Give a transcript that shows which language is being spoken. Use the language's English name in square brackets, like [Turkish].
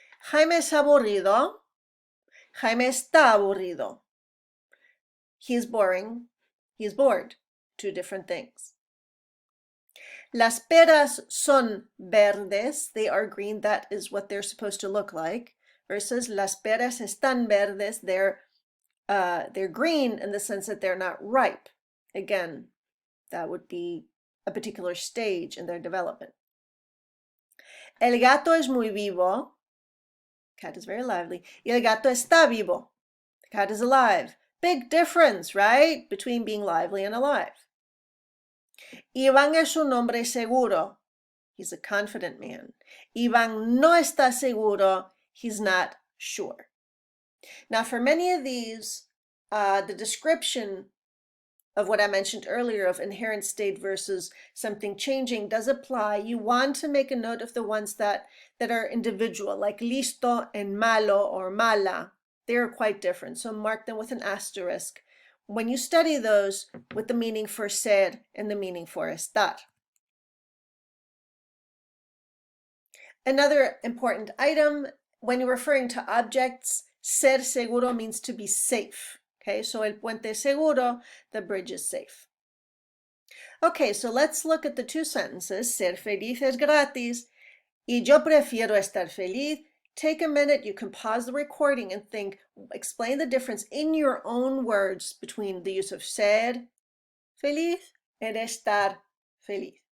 [Spanish] Jaime es aburrido. Jaime está aburrido. [English] He is boring. He is bored. Two different things. [Spanish] Las peras son verdes. [English] They are green. That is what they're supposed to look like. [Spanish] Versus las peras están verdes. [English] They're green in the sense that they're not ripe. Again, that would be a particular stage in their development. [Spanish] El gato es muy vivo. [English] Cat is very lively. [Spanish] Y el gato está vivo. [English] The cat is alive. Big difference, right? Between being lively and alive. [Spanish] Iván es un hombre seguro. [English] He's a confident man. [Spanish] Iván no está seguro. [English] He's not sure. Now, for many of these, the description of what I mentioned earlier of inherent state versus something changing does apply. You want to make a note of the ones that are individual, like listo and malo or mala. They're quite different, so mark them with an asterisk when you study those with the meaning for ser and the meaning for estar. Another important item, when you're referring to objects, ser seguro means to be safe. Okay, so [Spanish] el puente es seguro, [English] the bridge is safe. Okay, so let's look at the two sentences. [Spanish] Ser feliz es gratis y yo prefiero estar feliz. [English] Take a minute, you can pause the recording and think, explain the difference in your own words between the use of ser feliz and estar feliz.